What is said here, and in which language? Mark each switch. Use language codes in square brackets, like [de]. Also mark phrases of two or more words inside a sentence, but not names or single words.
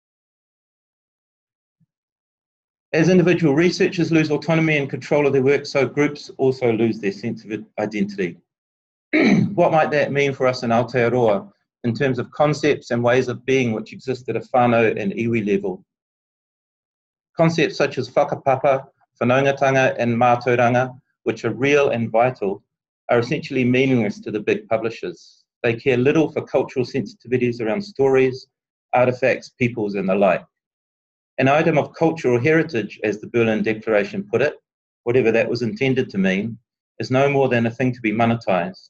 [en] As individual researchers lose autonomy and control of their work, so groups also lose their sense of identity. What might that mean for us in Aotearoa in terms of concepts and ways of being which exist at a whanau and iwi level? Concepts such as whakapapa, whanaungatanga, and mātauranga, which are real and vital, are essentially meaningless to the big publishers. They care little for cultural sensitivities around stories, artifacts, peoples, and the like. An item of cultural heritage, as the Berlin Declaration put it, whatever that was intended to mean, is no more than a thing to be monetised.